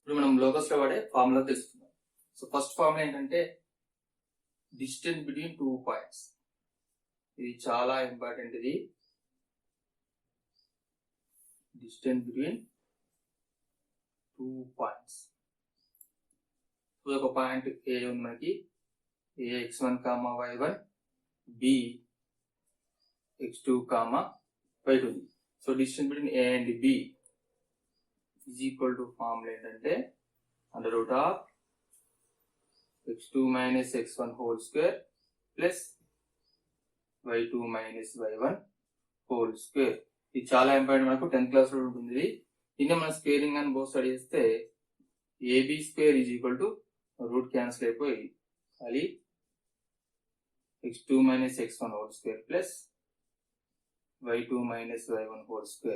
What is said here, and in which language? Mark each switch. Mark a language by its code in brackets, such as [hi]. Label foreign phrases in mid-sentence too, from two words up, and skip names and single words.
[te] ఇప్పుడు మనం లోకస్ లో వాడే ఫార్ములా తెలుసుకుందాం. [en] so first formula [te] ఏంటంటే [en] distance between 2 points. [te] ఇది చాలా ఇంపార్టెంట్. ఇది [en] distance between 2 points. [te] ఒక పాయింట్ ఏ ఉంది మనకి, ఏ x1, y1, b x2, y2 ఉంది. [en] so distance between A and B is equal to formula ఏంటంటే under root of x2 minus x1 whole square plus y2 minus y1 whole square. [te] ఇది చాలా ఇంపార్టెంట్, మనకు 10th క్లాస్ లో ఉంటుంది. దీన్ని మనం స్క్వేరింగ్ అని [en] both side [te] చేస్తే [en] AB square is equal to root cancel [te] అయిపోయి ఖాళీ [en] x2 minus x1 whole square plus y2 minus y1 whole square.